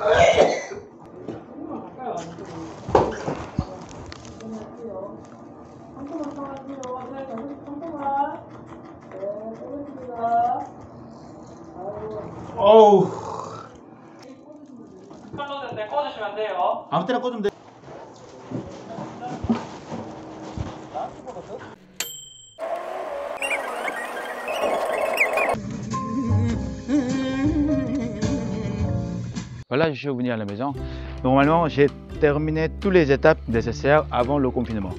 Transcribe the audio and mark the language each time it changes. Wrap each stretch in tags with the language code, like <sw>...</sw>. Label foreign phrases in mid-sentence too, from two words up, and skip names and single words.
<ko>어우. 꺼주시면 안 돼요. 아무 때나 꽂으면 돼.</ko> <fr>Voilà, je suis revenu à la maison. Normalement, j'ai terminé toutes les étapes nécessaires avant le confinement.</fr>